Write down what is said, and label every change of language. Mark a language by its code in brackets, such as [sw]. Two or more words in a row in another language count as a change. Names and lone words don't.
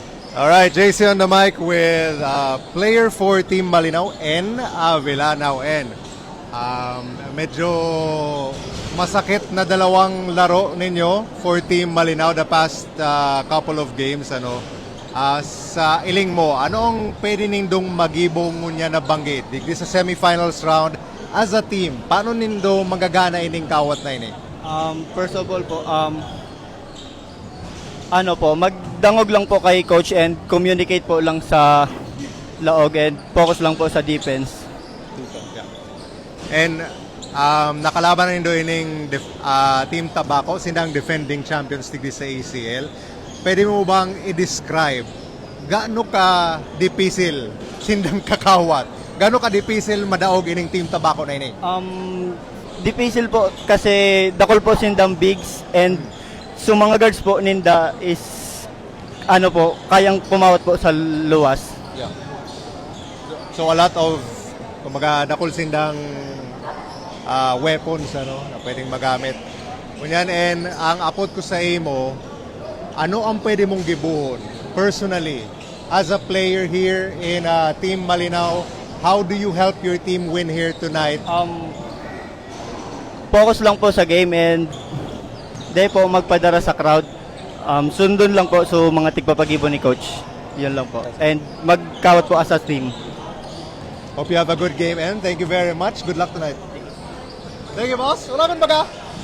[en] All right, JC on the mic with player for Team Malinaw, N. [tl] Avila. Now, N. Medyo masakit na dalawang laro ninyo [en] for Team Malinaw the past couple of games. [bik] Sa iling mo, anong pwede nindong magibong niya na banggit? Digdi sa semifinals round [en] as a team, [bik] paano nindo magagana ining kawat na ini? [en] First of all [bik] po, magdangog lang po kay coach [en] and communicate [bik] po lang sa laog [en] and focus [bik] lang po sa defense. And nakalaban na nindo ining Team Tabaco, sindang [en] defending champions [bik] digdi sa ACL. Pwede mo bang i-describe gaano ka dipisil sindang kakawat? Gaano ka dipisil madaog ining Team Tabaco na ini? Difficile po kasi dakol po sindang bigs and so mga guards po ninda is kayang pumawat po sa luwas. Yeah. [en] So a lot of [bik] kumaga dakol sindang weapons na pwedeng magamit. Kunyan, and ang apot ko sa imo, ano ang pwede mong gibuhon personally [en] as a player here in Team Malinaw? How do you help your team win here tonight? [bik] Focus lang po sa game and di po magpadara sa crowd. Sundon lang po so mga tigpapagibo ni coach. Yun lang po. And magkawat po [en] as a team. Hope you have a good game, and thank you very much. Good luck tonight. Thank you, boss. [bik] Wala man baga.